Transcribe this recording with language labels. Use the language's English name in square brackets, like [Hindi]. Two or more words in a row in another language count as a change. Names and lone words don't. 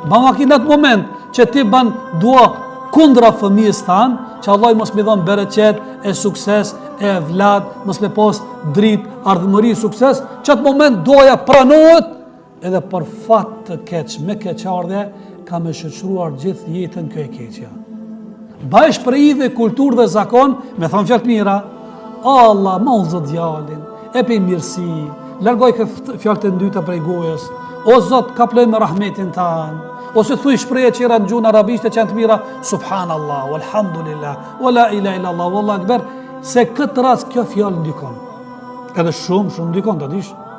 [Albanian] Bama ki në atë moment që ti ban dua kundra fëmijës tanë, që Allah mos me dhon bereqet, e sukses, e vlad, mos me pas dritë, ardhmëri, sukses, që atë moment duaja pranohet, edhe për fat të keq, me keqardhje, ka me shoqëruar gjithë jetën kjo e keqja. Baj shprehi dhe kulturë dhe zakon, me thonë fjalë të mira, Allah, ma ullë zot djalin, e pe mirësi, largoj fjalë të ndyta prej gojës, o zot, ka ploj me rahmetin tanë, ose thuj shpreje që në gjuhën arabishte që janë të mira, [Arabic] سبحان الله، والحمد لله، ولا إله إلا الله، والله أكبر, [Albanian] se këtë rast kjo fjalë ndikon. Edhe shumë ndikon, të dish.